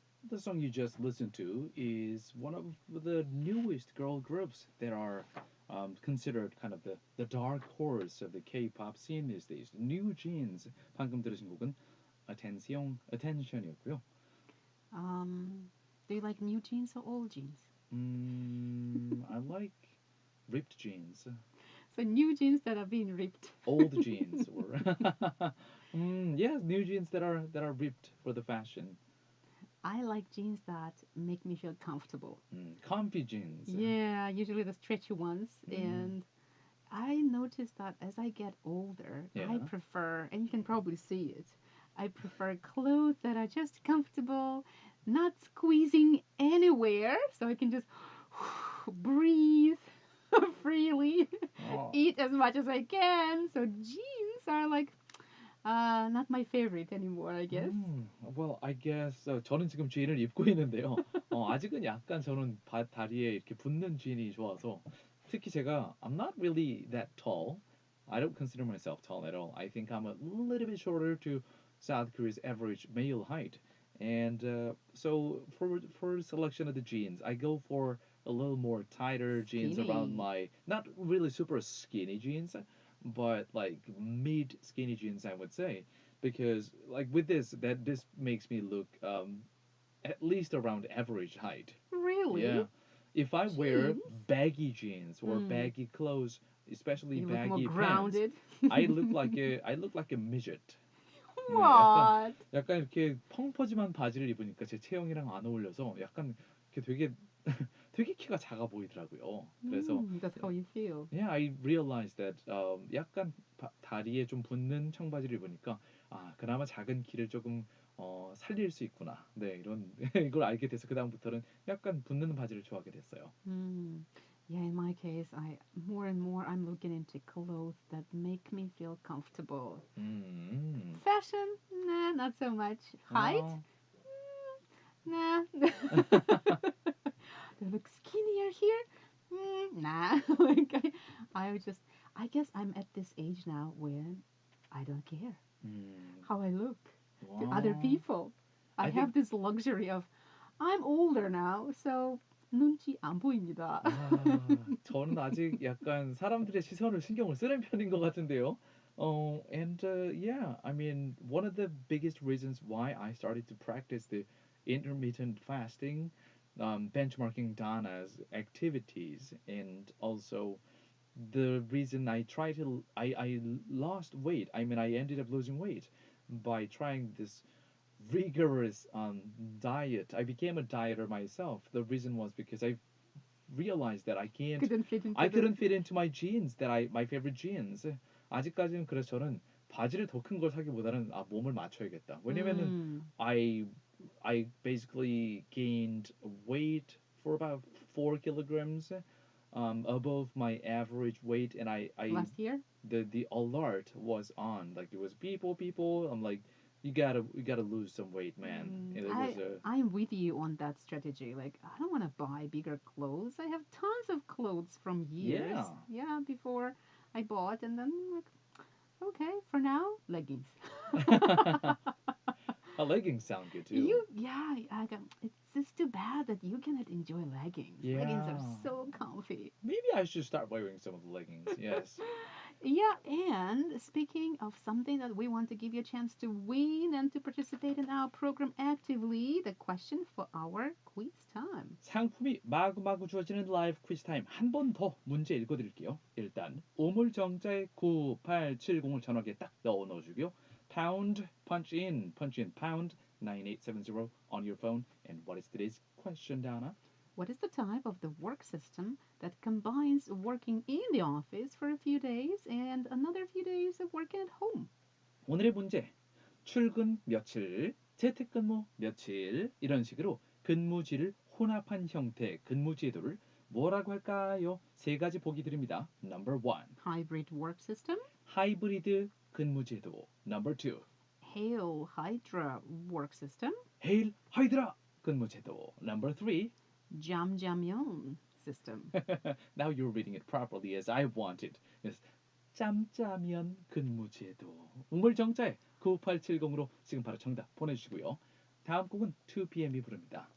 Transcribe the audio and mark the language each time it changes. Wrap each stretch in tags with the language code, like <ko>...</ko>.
<en>the song you just listened to is one of the newest girl groups that are considered kind of the dark horse of the K-pop scene these days. New Jeans.</en> <ko>방금 들으신 곡은 Attention이었고요.</ko> <en>Do you like new jeans or old jeans? I like ripped jeans. So new jeans that are being ripped. Old jeans or yeah, new jeans that are ripped for the fashion. I like jeans that make me feel comfortable. Comfy jeans. Yeah, usually the stretchy ones. And I noticed that as I get older, I Yeah. prefer, and you can probably see it, I prefer clothes that are just comfortable, not squeezing anywhere, so I can just breathe freely, Oh. eat as much as I can. So jeans are like not my favorite anymore, I guess. Well, I guess</en> <ko>저는 지금 jean을 입고 있는데요. 아직은 약간 저는 다리에 이렇게 붙는 jean이 좋아서 특히 제가</ko> <en>I'm not really that tall. I don't consider myself tall at all. I think I'm a little bit shorter to South Korea's average male height. And so for selection of the jeans, I go for a little more tighter jeans around Skinny. my not really super skinny jeans, but like mid skinny jeans I would say because like with this makes me look at least around average height. Really? Yeah. If I wear Jeans? baggy jeans or baggy clothes, especially You look more baggy pants, grounded. I look like a midget. 네, What?</en> <ko>약간 이렇게 펑퍼짐한 바지를 입으니까 제 체형이랑 안 어울려서 약간 이렇게 되게 되게 키가 작아 보이더라고요. 그래서</ko> <en>That's how you feel. yeah, I realized that</en> <ko>약간 다리에 좀 붙는 청바지를 입으니까 그나마 작은 키를 조금 살릴 수 있구나. 네, 이런 이걸 알게 돼서 그 다음부터는 약간 붙는 바지를 좋아하게 됐어요.</ko> <en>Yeah, in my case, I more and more I'm looking into clothes that make me feel comfortable. Fashion, nah, not so much. Height, nah. Do I look skinnier here? Nah. Like I guess I'm at this age now where I don't care how I look to other people. I have this luxury of I'm older now, so</en> <ko>눈치 안 보입니다. 저는 아직 약간 사람들의 시선을 신경을 쓰는 편인 것 같은데요.</ko> <en>And yeah, I mean, one of the biggest reasons why I started to practice the intermittent fasting, benchmarking Dana's activities, and also the reason I lost weight. I mean, I ended up losing weight by trying this rigorous diet. I became a dieter myself. The reason was because I realized that I couldn't fit into my jeans my favorite jeans.</en> <ko>아직까지는 그래서 저는 바지를 더 큰 걸 사기보다는 몸을 맞춰야겠다. 왜냐면은</ko> <en>I basically gained weight for about 4 kilograms above my average weight, and I Last year? The alert was on. Like it was people. I'm like, you gotta lose some weight, man. And it was I'm with you on that strategy. Like, I don't want to buy bigger clothes. I have tons of clothes from years. Yeah, before I bought, and then like, okay, for now, leggings. leggings sound good too. It's just too bad that you cannot enjoy leggings. Yeah. Leggings are so comfy. Maybe I should start wearing some of the leggings. Yes. Yeah, and speaking of something that we want to give you a chance to win and to participate in our program actively, the question for our quiz time.</en> <ko>상품이 마구마구 주어지는 라이브 퀴즈 타임. 한 번 더 문제 읽어드릴게요. 일단 우물정자에 9870을 전화기에 딱 넣어주고요.</ko> <en>Pound, punch in, pound 9870 on your phone. And what is today's question, Dana? What is the type of the work system that combines working in the office for a few days and another few days of working at home?</en> <ko>오늘의 문제. 출근 며칠, 재택근무 며칠 이런 식으로 근무지를 혼합한 형태의 근무제도를 뭐라고 할까요? 세 가지 보기 드립니다.</ko> <en>Number 1. Hybrid work system.</en> <ko>하이브리드 근무제도.</ko> <en>Number 2. Hail Hydra work system.</en> <ko>헤일 하이드라 근무제도.</ko> <en>Number 3. Jamjamyeon system. Now you're reading it properly as I wanted. Yes.</en> <ko>짬짜면 근무제도. 우물정자에 9870으로 지금 바로 정답 보내주시고요. 다음 곡은 2PM이 부릅니다.</ko>